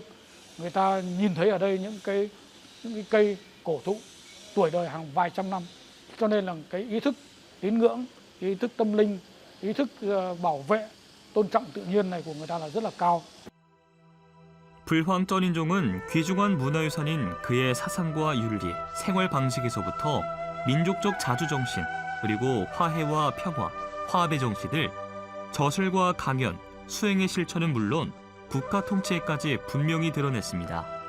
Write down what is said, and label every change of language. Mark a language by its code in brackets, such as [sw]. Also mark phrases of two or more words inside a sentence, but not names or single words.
[vi] Người ta nhìn thấy ở đây những cái cây cổ thụ tuổi đời hàng vài trăm năm, cho nên là cái ý thức tín ngưỡng, ý thức tâm linh, ý thức bảo vệ, tôn trọng tự nhiên này của người ta là rất là cao. [ko] 불황쩐인종은 귀중한 문화유산인 그의 사상과 윤리, 생활 방식에서부터 민족적 자주정신, 그리고 화해와 평화, 화합의 정신을 저술과 강연, 수행의 실천은 물론 국가 통치에까지 분명히 드러냈습니다.